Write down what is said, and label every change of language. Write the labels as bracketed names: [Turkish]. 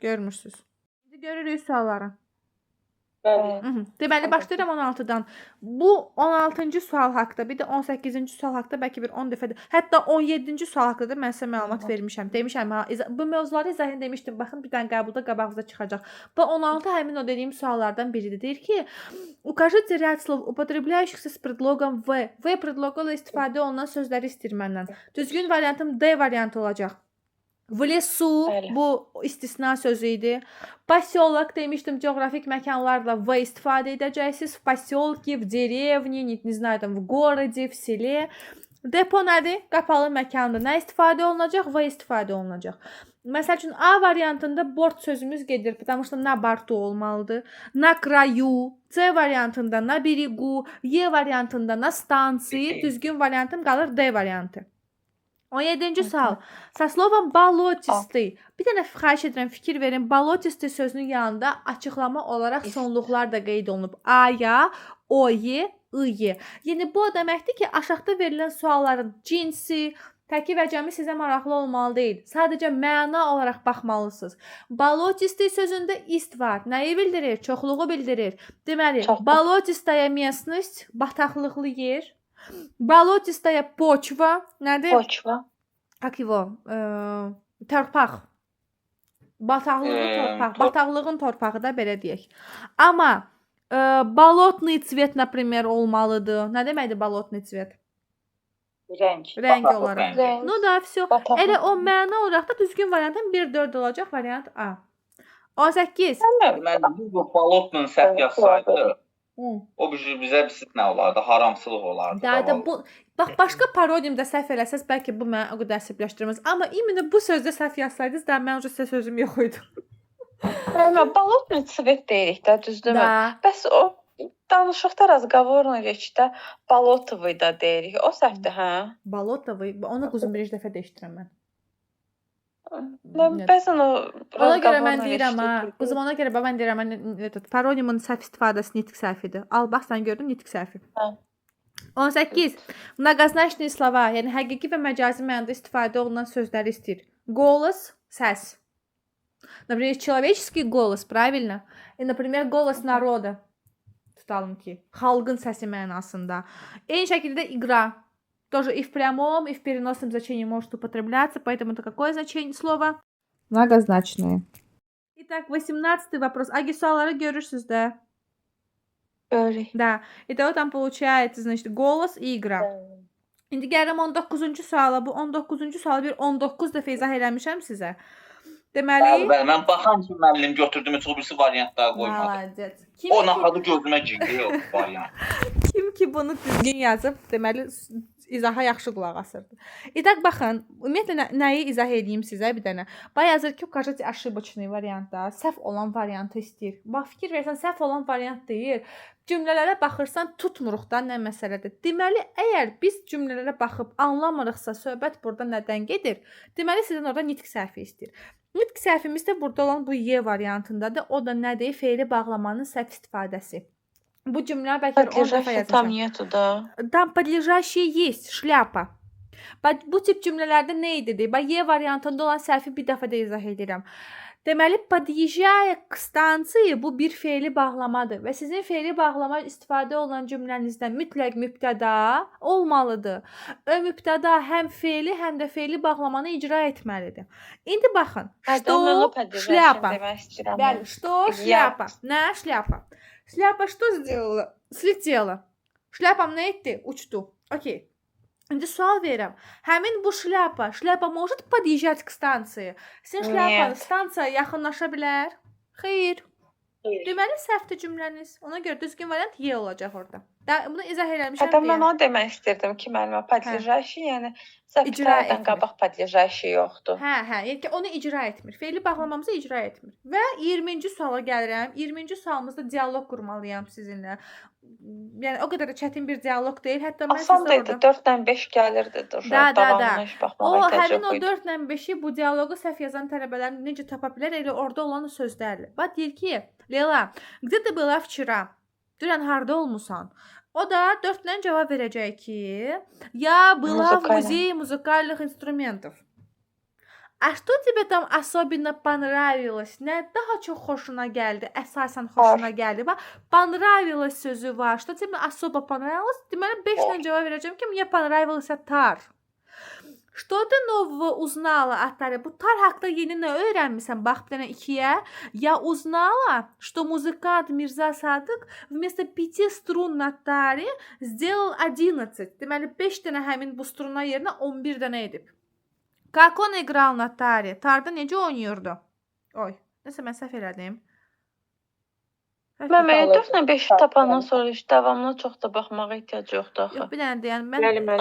[Azerbaijani] Görmürsüz. İndi görürük sualları. Bəli. Deməli, başlayıram 16-dan. Bu 16-cı sual haqqında, bir də 18-ci sual haqqında bəlkə bir 10 dəfə, hətta 17-ci sual haqqında da mən sizə məlumat vermişəm. Demişəm, bu mövzuları izahını demişdim. Baxın, bir dənə qəbulda qabağınıza çıxacaq. Bu 16 həmin o dediyim suallardan biridir. Deyir ki, [Russian] укажите ряд слов, употребляющихся с предлогом в. [Azerbaijani] V predloqu ilə istifadə olunan sözləri istəyir məndən. Düzgün variantım D variantı olacaq. [Russian] В лесу, [Azerbaijani] Bəli. bu istisna sözü idi. [Russian] Поселок [Azerbaijani] demişdim, coğrafik məkanlarla V istifadə edəcəksiniz. [Russian] В поселке, в деревне, не знаю, там, в городе, в селе. [Azerbaijani] Depo nədir? Qapalı məkanda nə istifadə olunacaq? V istifadə olunacaq. Məsəl üçün A variantında bort sözümüz gedir. [Russian] Потому что на борту [Azerbaijani] olmalıdır. [Russian] На краю. [Azerbaijani] C variantında [Russian] на берегу. [Azerbaijani] Y variantında [Russian] на станции. [Azerbaijani] Düzgün variantım qalır D variantı. 17-ci sual. [Russian] Со словом болотистый. [Azerbaijani] Bir dənə xahiş edirəm, fikir verin. [Russian] Болотистый [Azerbaijani] sözünün yanında açıqlama olaraq sonluqlar da qeyd olunub. A-ya, O-y, I-y. Yəni bu o deməkdir ki, aşağıda verilən sualların cinsi, təki və cəmi sizə maraqlı olmalı deyil. Sadəcə məna olaraq baxmalısınız. [Russian] Болотистый [Azerbaijani] sözündə ist var. Nəyi bildirir? Çoxluğu bildirir. Deməli, [Russian] болотистая местность, [Azerbaijani] bataqlıqlı yer. [Russian] Болотистая почва, [Azerbaijani] nədir? [Russian] Poçva. [Azerbaijani] Как его? Torpaq. Bataqlığın torpaq. Bataqlığın torpağı da belə deyək. Amma [Russian] болотный цвет, например, [Azerbaijani] olmalıdır. Nə deməkdir [Russian] болотный цвет? [Azerbaijani] Rəng. Rəng olaraq. Rəng. [Russian] No da, все. [Azerbaijani] Elə o məna olaraq da düzgün variantın 1-4 olacaq variant A. 18. Mən bu balotla səhv yazsaydı, Hı. o bizə nə olardı? Haramçılıq olardı. Da bu bax başqa parodiyumda səhv eləsəz bəlkə bu məni o qədər əsəbləşdirməz. Amma [Russian] imенно [Azerbaijani] bu sözdə səhv yazsaydınız da mən sizə sözüm yox idi. [Russian] Bolotный цвет [Azerbaijani] deyirik də, düzdürmü? [Russian] Da. [Azerbaijani] Bəs o danışıqda [Russian] razgovorna reçdə balotovый [Azerbaijani] da deyirik. O səhvdir, hə? [Russian] Balotovый. [Azerbaijani] Onu quzum birinci dəfə deşdirəm mən. Mən bəzən o Ona görə mən deyirəm ha. Qızım ona görə mən deyirəm mən parodiumun səhv istifadəsi nitq səhvidir. Al bax sən gördün nitq səhvi. Hə. 18. [Russian] Многозначные слова, [Azerbaijani] yəni həqiqi və məcazi mənada istifadə olunan sözləri istəyir. [Russian] Голос, [Azerbaijani] səs. [Russian] Например, человеческий голос, правильно? И, например, голос народа. [Azerbaijani] Tutalım ki, xalqın səsi mənasında. Eyni şəkildə [Russian] игра. Тоже и в прямом, и в переносном значении может употребляться, поэтому это какое значение слова? Многозначное. Итак, 18 вопрос. Аги, [Azerbaijani] sualları görürsüz də. Görürük. [Russian] Да. Итого там получается, значит, голос и игра. [Azerbaijani] İndi gəlirəm 19-cu suala. Bu 19-cu sualı bir 19 dəfə izah eləmişəm sizə. Deməli, Bəli, mən baxan ki, müəllim götürdüm, heç o birisi variant daha qoymadı. [Russian] Maladet. [Azerbaijani] O naxadı gözümə girdi o variant. Kim ki bunu düzgün yazıb, deməli izaha yaxşı qulaq asırdı. İtaq baxın, ümumiyyətlə nəyi izah edeyim sizə bir dənə. Bax yazır ki, [Russian] укажите ошибочный [Azerbaijani] variantda, səhv olan variantı istəyir. Bax fikir versən, səhv olan variant deyil. Cümlələrə baxırsan, tutmuruq da nə məsələdir. Deməli, əgər biz cümlələrə baxıb anlamırıqsa, söhbət burada nədən gedir? Deməli, sizin orada nitq səhvi istəyir. Nitq səhvimiz də burada olan bu Y variantındadır. O da nədir? Feili bağlamanın səhv istifadəsi. Bu cümlə bəlkə 10 dəfə [Russian] Подлежащее [Azerbaijani] yazmışam. [Russian] там нету, да. Там подлежащее есть, шляпа. [Azerbaijani] Bax bu tip cümlələrdə nə idi? Bax Y variantında olan səhvi bir dəfə də izah edirəm. Deməli, [Russian] подъезжая к станции [Azerbaijani] bu bir fe'li bağlamadır və sizin fe'li bağlama istifadə olunan cümlənizdə mütləq mübtəda olmalıdır. O mübtəda həm fe'li, həm də fe'li bağlamanı icra etməlidir. İndi baxın. [Russian] Что шляпа? [Azerbaijani] Bəli, [Russian] что шляпа? [Azerbaijani] Nə şляпа? [Russian] Шляпа что сделала? Слетела. [Azerbaijani] Şляпam nə etdi? Uçdu. Okey. İndi sual verirəm. Həmin bu [Russian] şляпа может подъезжать к станции? [Azerbaijani] Sizin şляпanız stansiyaya yaxınlaşa bilər? Xeyr. Deməli, səhvdir cümləniz. Ona görə düzgün variant Y olacaq orada. Bunu izah eləmişəm Hətta mən deyə. onu demək istirdim ki, müəllimə, [Russian] подъезжающий, [Azerbaijani] yəni səfərdən qabaq подъезжающий yoxdur. Hə, yəni ki, onu icra etmir. Fe'li bağlamamızı icra etmir. Və 20-ci suala gəlirəm. 20-ci sualımızda dialoq qurmalıyam sizinlə. Yəni o qədər də çətin bir dialoq deyil. Hətta mən sizə Asan idi, orada 4 ilə 5 gəlirdi. [Russian] Da. [Azerbaijani] Heç O baxmağa ehtiyac həmin yox o idi. 4 ilə 5-i bu dialoqu səhv yazan tələbələr necə tapa bilər? Elə orada olan sözlərlə. Bax deyir ki, Leyla, [Russian] где ты была вчера? [Azerbaijani] Dünən harda olmusan? O da 4 ilə cavab verəcək ki, [Russian] я была в музее музыкальных инструментов. А что тебе там особенно понравилось? [Azerbaijani] Nə daha çox xoşuna gəldi? Əsasən xoşuna gəldi. Bax, [Russian] понравилось [Azerbaijani] sözü var. [Russian] Что тебе особо понравилось? [Azerbaijani] Deməli 5 ilə cavab verəcəm ki, [Russian] мне понравился тар. Что ты нового узнала от Тари? [Azerbaijani] Bu tar haqqında yeni nə öyrənmisən? Bax bir dənə 2-yə. [Russian] Я узнала, что музыкант Мирза Садык вместо 5 струн на таре сделал 11. [Azerbaijani] Deməli 5 dənə həmin bu struna yerinə 11 dənə edib. [Russian] Как он играл на таре? [Azerbaijani] Tarda necə oynayırdı? Oy, nəsə mən səhv elədim. Mən 4 ilə 5 tapandan sonra heç davamlı çox da baxmağa ehtiyac yoxdur axı. Yox, bir dənə deyən mən